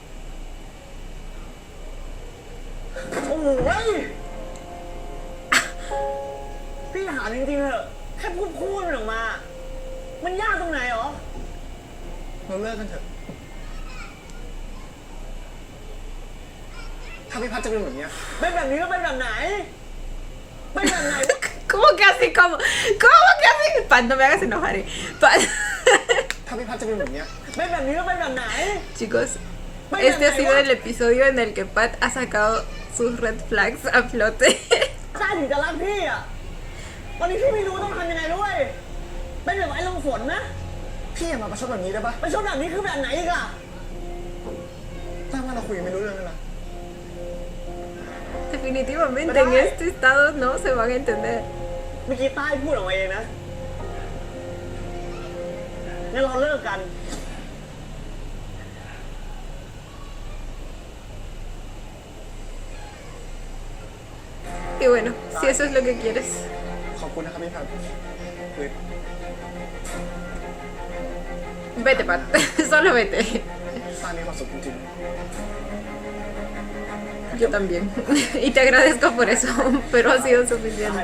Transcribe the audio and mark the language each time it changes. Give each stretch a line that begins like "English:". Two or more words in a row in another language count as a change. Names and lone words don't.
Thai: โอ้ยพี่ถามจริงๆเถอะแค่พูดมันออกมา มันยากตรงไหนหรอ เราเลิกกันเถอะ ถ้าพี่พัดจะเป็นแบบเนี้ย เป็นแบบนี้ก็เป็นแบบไหน เป็นแบบไหน
Spanish: ¿Cómo que así? ¿Cómo que así? Pat, no me hagas enojar. Pat.
Thai: ถ้าพี่พัดจะเป็นแบบเนี้ย เป็นแบบนี้ก็เป็นแบบไหน
Spanish: Chicos, este ha sido el episodio en el que Pat ha sacado sus
English: red flags
Spanish: a flote.
Thai: ใต้ถึงจะรักพี่อะวันนี้พี่ไม่รู้ต้องทำยังไงด้วยเป็นแบบไอ้ลมฝนนะ พี่อย่ามาประชดแบบนี้ได้ปะ ประชดแบบนี้คือแบบไหนอีกอะ ถ้าว่าเราคุยกันไม่รู้เรื่องเลยนะ
Spanish: Definitivamente en este estado no se van a entender.
Thai: เมื่อกี้ใต้พูดออกมาเองนะงั้นเราเลิกกัน
Spanish: Y bueno, si eso es lo que quieres.
Thai: ขอบคุณนะครับพี่พัดคือ
Spanish: Vete, Pat. Solo vete.
Thai: ตามีความสุขจริง
Spanish: Yo también. Y te agradezco por eso, pero ha sido
Thai: ตาย
Spanish: suficiente.